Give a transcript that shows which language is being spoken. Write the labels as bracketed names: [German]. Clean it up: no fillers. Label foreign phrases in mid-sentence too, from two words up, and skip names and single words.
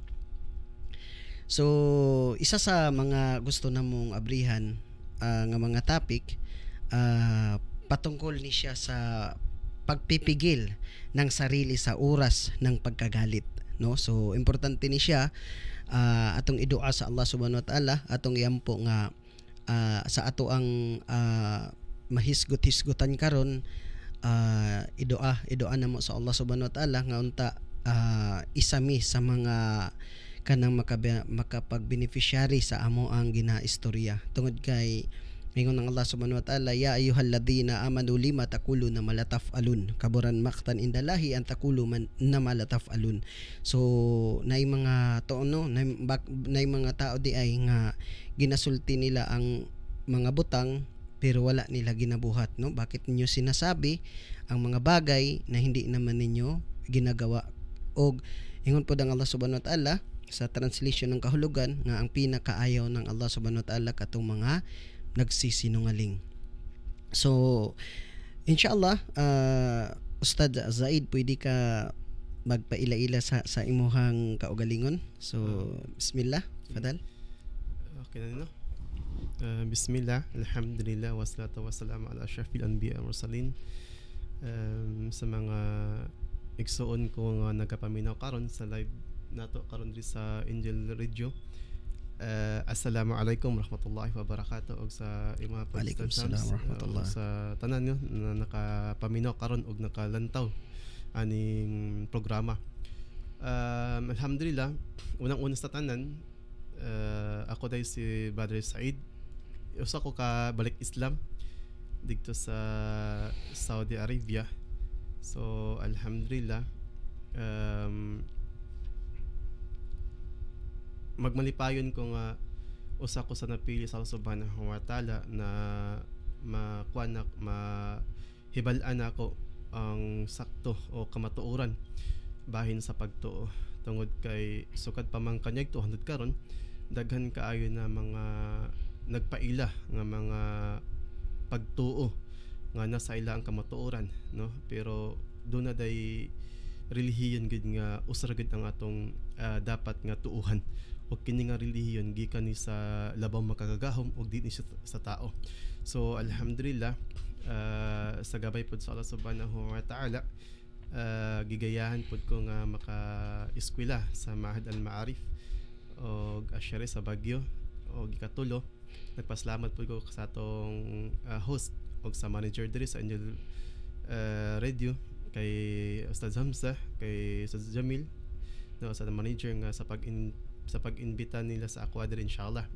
[Cebuano] So isa sa mga gusto namong abrihan nga mga topic, patungkol ni siya sa [Filipino] pagpipigil ng sarili sa oras ng pagkagalit, [Cebuano] no? So importante ni siya atong idua sa [Arabic] الله سبحانه وتعالى, [Cebuano] atong iampo nga sa ato ang mahisgot-hisgutan karon, idua namo sa [Arabic] الله سبحانه وتعالى [Cebuano] nga unta isami sa mga kanang makapag-beneficiary sa amo ang ginaistorya. Tungod kay ingon ng [Arabic] الله سبحانه وتعالى, يا أيها الذين آمنوا لم تقولون ما لا تفعلون كبر مقتا عند الله أن تقولوا ما لا تفعلون. [Cebuano] So nay mga toono, nay mga tao di ay nga ginasulti nila ang mga butang pero wala nila ginabuhat, no? [Filipino] Bakit ninyo sinasabi ang mga bagay na hindi naman ninyo ginagawa? [Cebuano] Og ingon po ang [Arabic] الله سبحانه وتعالى [Cebuano] sa translation ng kahulugan nga ang pinakaayaw ng [Arabic] الله سبحانه وتعالى [Cebuano] katong mga nagsisinungaling. So inshallah, Ustad Zaid, pwede ka magpaila-ila sa imuhang kaugalingon. [Arabic] So بسم الله، تفضل. [Cebuano] Okay na, no? [Arabic] بسم الله، الحمد لله، والصلاة والسلام على أشرف الأنبياء والمرسلين. [Cebuano] Sa mga igsuon ko nga nagapaminaw karon sa live nato karon diri sa Angel Radio. [Arabic] السلام عليكم ورحمة الله وبركاته [Cebuano] og sa mga [Arabic] وعليكم السلام ورحمة الله. [Cebuano] sa tanan nyo na nakapaminaw karon og nakalantaw aning programa. Alhamdulillah, unang-una sa tanan, ako dahil si Brother Said. Usa ko ka balik Islam dito sa Saudi Arabia. So alhamdulillah, magmalipayon ko nga usa ko sa napili sa [Arabic] الله سبحانه وتعالى [Cebuano] na mahibal-an ako ang sakto o kamatuoran bahin sa pagtuo tungod kay sukad pa man kanyag 200 karon daghan kaayo na mga nagpaila nga mga pagtuo nga nasa ila ang kamatuoran, no, pero do na day relihiyon gid nga usra gid ang atong dapat nga tuuhan o kini nga relihiyon gikan ni sa labaw makagagahom og di ni sa tao. So alhamdulillah, sa gabay pod sa [Arabic] الله سبحانه وتعالى, [Cebuano] gigayahan pod ko nga maka-eskwela sa Mahad al-Ma'arif og Asyari sa Baguio og ikatulo. Nagpasalamat po ko sa atong host og sa manager diri sa Angel Radio, kay Ustad Hamza, kay Ustad Jamil, no, sa manager nga sa pag-imbita nila sa ako diri inshallah.